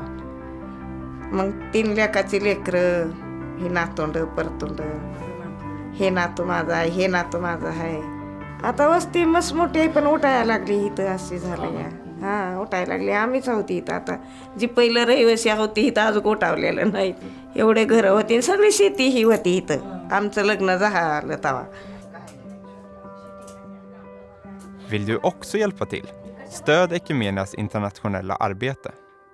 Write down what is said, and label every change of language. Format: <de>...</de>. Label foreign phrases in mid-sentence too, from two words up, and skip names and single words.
<mr>मग 3 लेकाची लेकरं, हे नातोंड परतोंड, हे नातू माझा आहे, हे नातू माझा आहे. आता वस्ती मस्त मोठी आहे, पण उठायला लागली इथं. अशी झालं या. हां, उठायला लागली. आम्हीच होती इथं. आता जी पहिलं रहिवासी होती इथं अजून उठावलेलं नाही. एवढे घरं होती, सगळी शेती ही होती इथं. आमचं लग्न झालं तेव्हा.</mr> <sv>Vill du också hjälpa till? Stöd Ekumenias internationella arbete.</sv>